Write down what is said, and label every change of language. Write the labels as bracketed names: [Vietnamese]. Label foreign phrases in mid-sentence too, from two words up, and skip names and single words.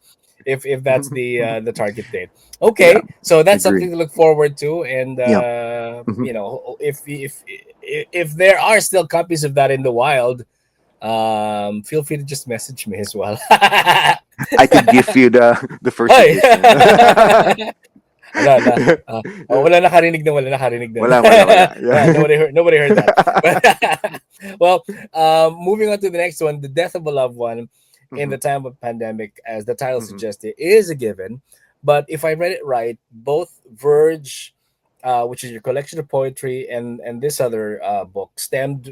[English] If that's the target date. Yeah. Okay, so that's Agree. something to look forward to, and Yeah. Mhm. if there are still copies of that in the wild, feel free to just message me as well. I could give you the first [Filipino] Hoy! [English] edition. [Filipino] Ala, ala. Wala nakarinig nun. Wala. [English] Yeah, Yeah. nobody heard that. But, well, moving on to the next one, the death of a loved one in Mhm, the time of pandemic, as the title mhm. suggested, is a given. But if I read it right, both Verge, which is your collection of poetry, and this other book stemmed